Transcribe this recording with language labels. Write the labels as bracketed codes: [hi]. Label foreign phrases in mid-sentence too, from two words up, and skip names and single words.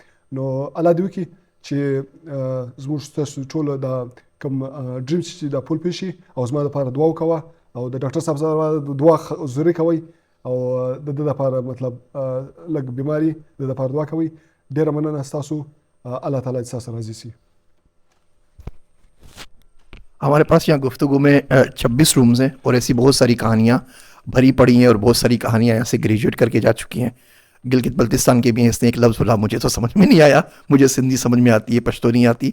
[ps] نو الله دې وکړي چې زموږ ستاسو ټوله دا کوم ډریمز چې دا پول پېښ شي او زما دپاره دعا وکوه او د ډاکټر صاحب سره دعا ضروري کوئ او د ده دپاره مطلب لږ بیماري د ده دپاره دعا کوئ. ډېره مننه ستاسو، [ur] اللہ تعالیٰ سے راضی سی. ہمارے پاس یہاں گفتگو میں 26 رومز ہیں اور ایسی بہت ساری کہانیاں بھری پڑی ہیں اور بہت ساری کہانیاں یہاں سے گریجویٹ کر کے جا چکی ہیں. گلگت بلتستان کے بھی ہیں، اس نے ایک لفظ بولا مجھے تو سمجھ میں نہیں آیا، مجھے سندھی سمجھ میں آتی ہے، پشتو نہیں آتی.